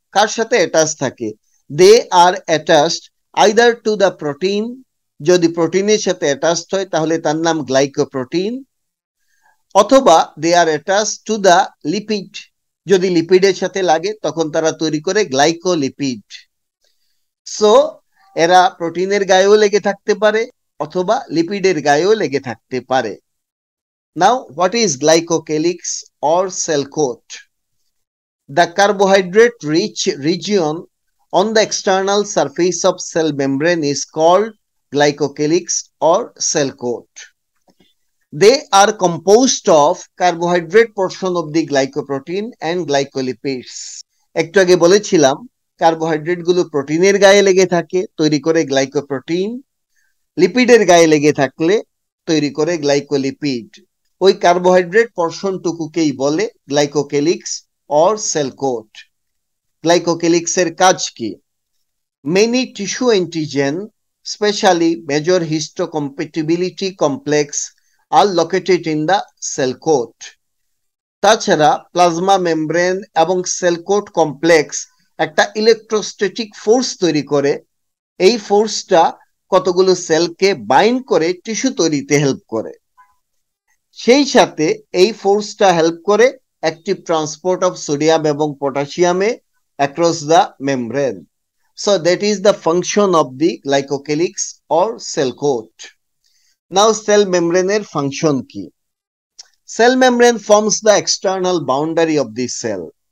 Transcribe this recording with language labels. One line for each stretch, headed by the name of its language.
Bangla: কার সাথে অ্যাটাচ থাকে?
English: they are attached either to the protein,
Bangla: যদি প্রোটিনের সাথে অ্যাটাচড হয় তাহলে তার নাম গ্লাইকোপ্রোটিন, অথবা
English: they are attached to the lipid,
Bangla: যদি লিপিডের সাথে লাগে তখন তারা তৈরি করে গ্লাইকোলিপিড। সো এরা প্রোটিনের গায়েও লেগে থাকতে পারে অথবা লিপিডের গায়েও লেগে থাকতে পারে।
English: Now what is glycocalyx or cell coat? The carbohydrate-rich region on the external surface of cell membrane is called glycocalyx or cell coat. They are composed of carbohydrate portion of the glycoprotein and glycolipids.
Bangla: একটু আগে বলেছিলাম carbohydrate গুলো প্রোটিনের গায়ে লেগে থাকে, তৈরি করে গ্লাইকোপ্রোটিন, লিপিডের গায়ে লেগে থাকলে তৈরি করে গ্লাইকোলিপিড। ওই কার্বোহাইড্রেট পোর্শনটুকুকেই বলে glycocalyx
English: or cell coat.
Bangla: Glycocalyx এর কাজ কি?
English: Many tissue antigen, especially major histocompatibility complex, are located in the cell coat.
Bangla: তাছাড়া প্লাজমা মেমব্রেন এবং সেল কোট কমপ্লেক্স একটা ইলেকট্রোস্ট্যাটিক ফোর্স তৈরি করে। এই ফোর্সটা কতগুলো সেলকে বাইন্ড করে টিস্যু তৈরিতে হেল্প করে। সেই সাথে এই ফোর্সটা হেল্প করে
English: active transport of sodium এবং potassium across the membrane. So that is the function of the glycocalyx or cell coat. Now cell membrane এর function কি? Cell membrane forms the external boundary of the cell.